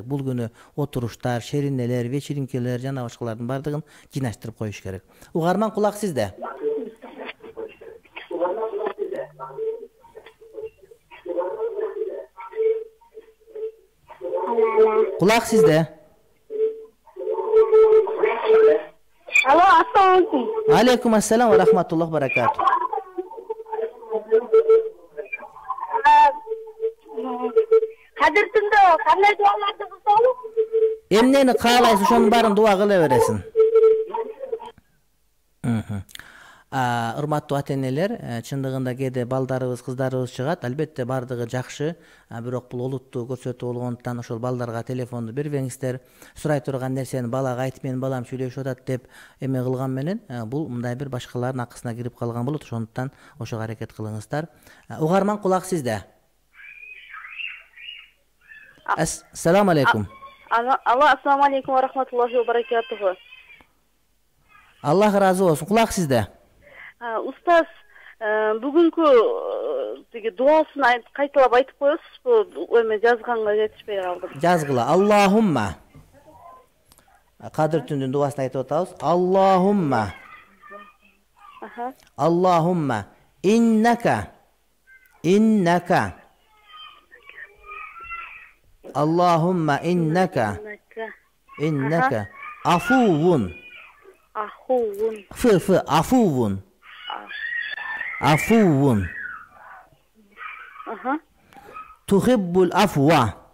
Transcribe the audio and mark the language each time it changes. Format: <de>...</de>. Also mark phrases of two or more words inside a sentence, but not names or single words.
<ky>Бул күнү отуруштар, шеринелер, вечеринкелер жана башкалардын бардыгын жыйнаштырып коюш керек. Угарман кулак сизде. Кулак сизде. Алло,</ky> <ar>السلام عليكم. عليكم السلام و رحمة الله بركاته.</ar> <ky>Кадыр түндө кандай дуаларды кылсаңыз? Эмнени каалайсыз, ошонун баарын дуа кыла бересиң. Урматтуу ата-энелер, чындыгында кээде балдарыбыз, кыздарыбыз чыгат. Албетте бардыгы жакшы, бирок бул олуттуу көрсөтүү болгондуктан ошол балдарга телефонду бербеңиздер. Сурай турган нерсени балага айтып, менин балам сүйлөшүп атат деп эме кылган менен бул мындай бир башкалардын акысына кирип калган болот. Ошондуктан ошого аракет кылыңыздар. Угарман кулак сизде.</ky> <ar>السلام عليكم.</ar> <ky>Алло,</ky> <ar>السلام عليكم و رحمة الله و بركاته.</ar> <ky>Аллах разы болсун. Кулак сизде. Устаз, бүгүнкү тиги дуасын кайталап айтып коесузбу? Эме жазганга жетишпей калдым. Жазгыла. Аллахумма. Кадыр түндүн дуасын айтып атабыз.</ky> <ar>اللهم. اللهم. إنك. اللهم إنك عفو عفو تحب العفو</ar>